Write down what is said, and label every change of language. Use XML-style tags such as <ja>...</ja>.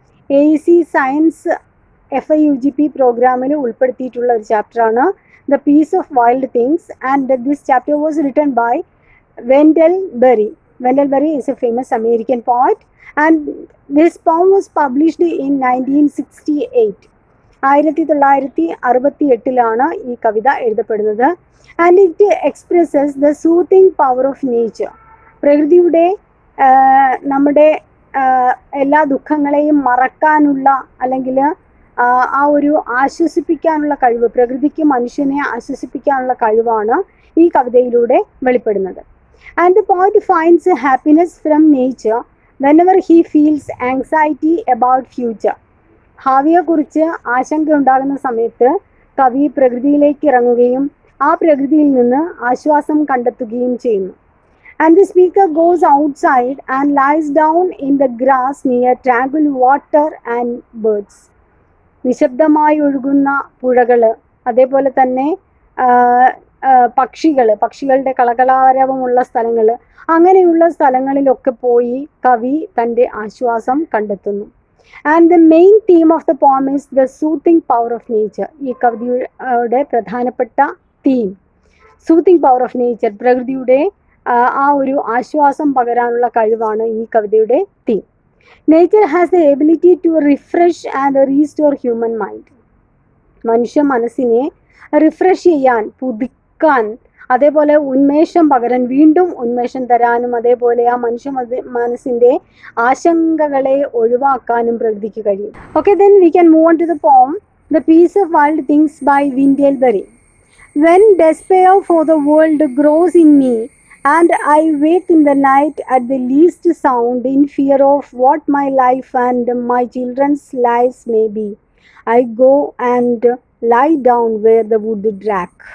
<en>AEC Science FIUGP</en> <ml>പ്രോഗ്രാമിൽ ഉൾപ്പെടുത്തിയിട്ടുള്ള ഒരു ചാപ്റ്ററാണ്</ml> <en>The Peace of Wild Things, and this chapter was written by Wendell Berry. Wendell Berry is a famous American poet, and this poem was published in 1968.</en> <ml>1968 ഈ കവിത എഴുതപ്പെടുന്നത്.</ml> <en>And it expresses the soothing power of nature.</en> <ml>പ്രകൃതിയുടെ നമ്മുടെ എല്ലാ ദുഃഖങ്ങളെയും മറക്കാനുള്ള അല്ലെങ്കിൽ ആ ഒരു ആശ്വസിപ്പിക്കാനുള്ള കഴിവ്, പ്രകൃതിക്ക് മനുഷ്യനെ ആശ്വസിപ്പിക്കാനുള്ള കഴിവാണ് ഈ കവിതയിലൂടെ വെളിപ്പെടുന്നത്.</ml> <en>And the poet finds happiness from nature whenever he feels anxiety about future.</en> <ml>ഭാവിയെക്കുറിച്ച് ആശങ്ക ഉണ്ടാകുന്ന സമയത്ത് കവി പ്രകൃതിയിലേക്ക് ഇറങ്ങുകയും ആ പ്രകൃതിയിൽ നിന്ന് ആശ്വാസം കണ്ടെത്തുകയും ചെയ്യുന്നു.</ml> <en>And the speaker goes outside and lies down in the grass near tranquil water and birds.</en> <ml>നിശബ്ദമായി ഒഴുകുന്ന പുഴകൾ, അതേപോലെ തന്നെ പക്ഷികളുടെ കളകളാരവമുള്ള സ്ഥലങ്ങൾ, അങ്ങനെയുള്ള സ്ഥലങ്ങളിലൊക്കെ പോയി കവി തൻ്റെ ആശ്വാസം കണ്ടെത്തുന്നു.</ml> <en>And the main theme of the poem is the soothing power of nature.</en> <ml>ഈ കവിതയുടെ പ്രധാനപ്പെട്ട theme</ml> <en>soothing power of nature,</en> <ml>പ്രകൃതിയുടെ ആ ഒരു ആശ്വാസം പകരാനുള്ള കഴിവാണ് ഈ കവിതയുടെ theme.</ml> <en>Nature has the ability to refresh and restore human mind.</en> <ml>മനുഷ്യ മനസ്സിനെ റിഫ്രഷ് ചെയ്യാൻ, പുതുക്കാൻ, അതേപോലെ ഉന്മേഷം പകരാൻ, വീണ്ടും ഉന്മേഷം തരാനും, അതേപോലെ ആ മനുഷ്യ മനസ്സിൻ്റെ ആശങ്കകളെ ഒഴിവാക്കാനും പ്രകൃതിക്ക് കഴിയും.</ml> <en>Okay, then we can move on to the poem The Peace of Wild Things by Wendell Berry. When despair for the world grows in me, and I wake in the night at the least sound, in fear of what my life and my children's lives may be, I go and lie down where the wood drack.</en>